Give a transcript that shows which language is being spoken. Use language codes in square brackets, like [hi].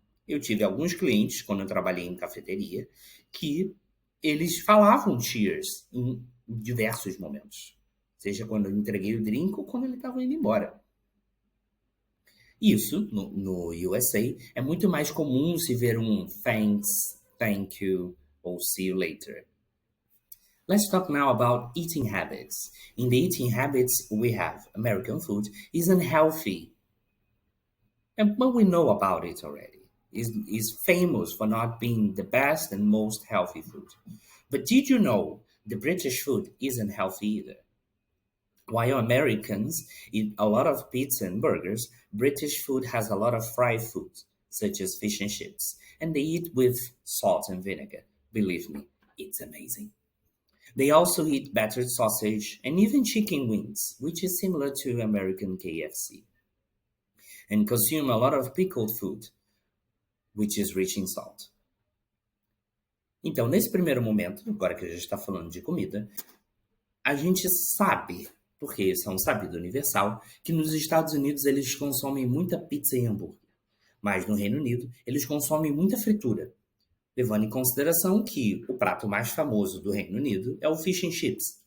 [pt] Eu tive alguns clientes, quando eu trabalhei em cafeteria, que eles falavam cheers em diversos momentos. Seja quando eu entreguei o drink ou quando ele estava indo embora. Isso, no USA, é muito mais comum se ver um thanks, [en] thank you [pt] ou [en] see you later. Let's talk now about eating habits. In the eating habits we have, American food isn't healthy, but we know about it already. Is famous for not being the best and most healthy food. But did you know the British food isn't healthy either? While Americans eat a lot of pizza and burgers, British food has a lot of fried food, such as fish and chips, and they eat with salt and vinegar. Believe me, it's amazing. They also eat battered sausage and even chicken wings, which is similar to American KFC, and consume a lot of pickled food, which is rich in salt. [pt] Então, nesse primeiro momento, agora que a gente está falando de comida, a gente sabe, porque isso é um sabido universal, que nos Estados Unidos eles consomem muita pizza e hambúrguer. Mas no Reino Unido, eles consomem muita fritura, levando em consideração que o prato mais famoso do Reino Unido é o fish and chips.